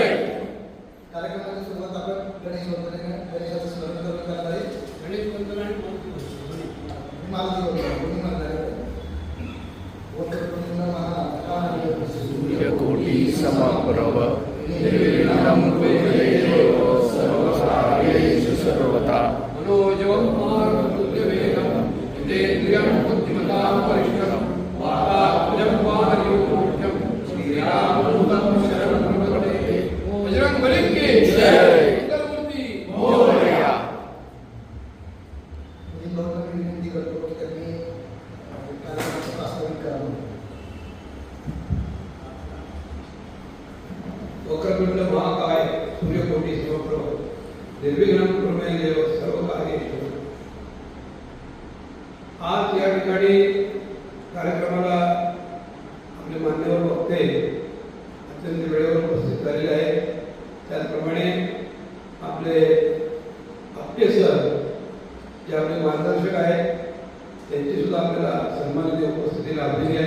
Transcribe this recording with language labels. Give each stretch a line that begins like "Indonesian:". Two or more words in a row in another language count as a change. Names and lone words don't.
Marathi: कार्यक्रमाची सुरुवात आपण गणेशाचं स्मरण करून करणार आहे. गणेश वंदना आणि
Sanskrit: सूर्यकोटि समप्रभ निर्विघ्नं कुरु सर्वकार्येषु सर्वदा मनोजवं मारुतवेगं जितेन्द्रियं बुद्धिमतां वरिष्ठं वातात्मजं वानरयूथ्यं श्रीरामदूतं शरणं प्रपद्ये.
Hindi: बजरंगबली की जय. मंगलमूर्ती
Marathi: मोरया. विनंती करतो की त्यांनी कार्यक्रमाचं प्रास्ताविक करावं.
Sanskrit: वक्रतुंड महाकाय सूर्यकोटि समप्रभ निर्विघ्नं कुरु मे देव सर्वकार्येषु.
Marathi: आज या ठिकाणी कार्यक्रमाला आपले मान्यवर वक्ते अत्यंत वेळेवर उपस्थित झालेले आहेत. त्याचप्रमाणे आपले आपटे सर जे आपले मार्गदर्शक आहेत त्यांची सुद्धा आपल्याला सन्मानित उपस्थिती लाभलेली आहे.